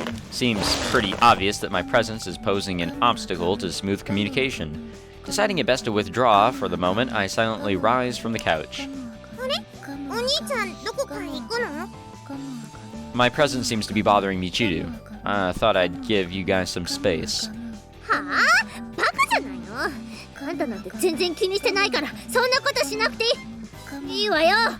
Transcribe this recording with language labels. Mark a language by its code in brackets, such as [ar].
[en] Seems pretty obvious that my presence is posing an obstacle to smooth communication. Deciding it best to withdraw for the moment, I silently rise from the couch. [ja] あれ？お兄ちゃんどこか行くの？ [en] My presence seems to be bothering Michiru. I thought I'd give you guys some space. [ja] はあ？バカじゃないの？あんたなんて全然気にしてないから、そんなことしなくていい。いいわよ。